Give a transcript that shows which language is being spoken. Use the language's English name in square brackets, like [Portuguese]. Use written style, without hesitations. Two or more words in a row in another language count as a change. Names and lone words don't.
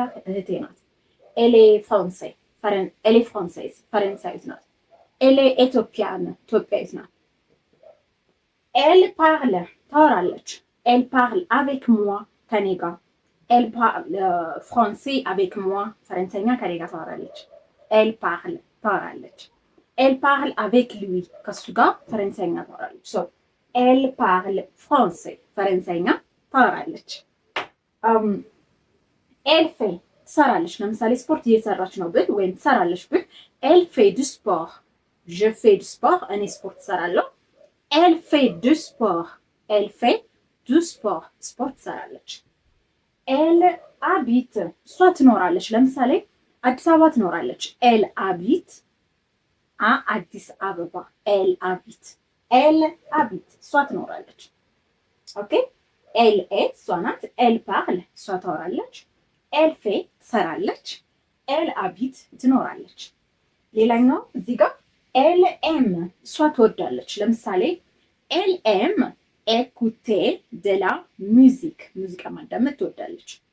[Amharic] እህቴ ናት። [French] elle est française elle est française [Amharic] ፈረንሳዊት ናት። [French] elle est éthiopienne [Amharic] ኢትዮጵያዊት ናት። [French] elle parle ታወራለች። elle parle avec moi [Amharic] ከኔ ጋር። [French] elle parle français avec moi [Amharic] ፈረንሳይኛ ከኔ ጋር ታወራለች። [French] elle parle ታወራለች። elle parle avec lui [Amharic] ከሱ ጋር ፈረንሳይኛ ታወራለች። [French] elle parle français [Amharic] ፈረንሳይኛ ታወራለች። [French] elle fait [Amharic] ትሰራለች። ለምሳሌ ስፖርት እየሰራች ነው ብል ወይም ትሰራለች ብል [French] elle fait du sport je fais du sport [Amharic] እኔ ስፖርት ትሰራለሁ። [French] elle fait du sport elle fait du sport [Amharic] ስፖርት ትሰራለች። [French] elle habite እሷ [Amharic] ትኖራለች። ለምሳሌ አዲስ አበባ ትኖራለች። [French] elle habite Addis Abeba elle habite elle habite [Amharic] እሷ ትኖራለች። ኦኬ [French] elle est [Amharic] እሷ ናት። [French] elle parle [Amharic] እሷ ታወራለች። [French] elle fait [Amharic] ትሰራለች። [French] elle habite [Amharic] ትኖራለች። ሌላኛው እዚህ ጋር [French] elle aime [Amharic] እሷ ትወዳለች። ለምሳሌ [French] elle aime écouter de la musique [Amharic] ሙዚቃ ማዳመጥ ትወዳለች።